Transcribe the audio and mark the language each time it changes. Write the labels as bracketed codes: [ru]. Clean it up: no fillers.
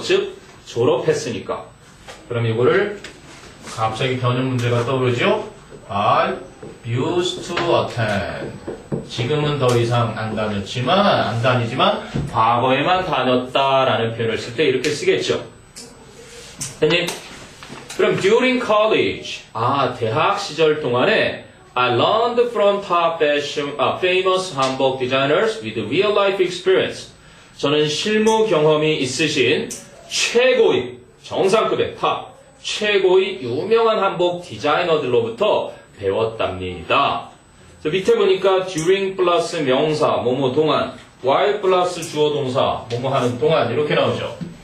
[ko] 즉 졸업했으니까. 그럼 이거를 갑자기 변형 문제가 떠오르죠? [en] I used to attend. [ko] 지금은 더 이상 안 다니지만 과거에만 다녔다라는 표현을 쓸 때 이렇게 쓰겠죠. 그럼 [en] during college, [ko] 대학 시절 동안에 [en] I learned from top famous 한복 designers with real life experience. [ko] 저는 실무 경험이 있으신 최고의 정상급의 탑, 최고의 유명한 한복 디자이너들로부터 배웠답니다. 밑에 보니까 during 플러스 명사, 뭐뭐 동안, while 플러스 주어 동사, 뭐뭐 하는 동안 이렇게 나오죠.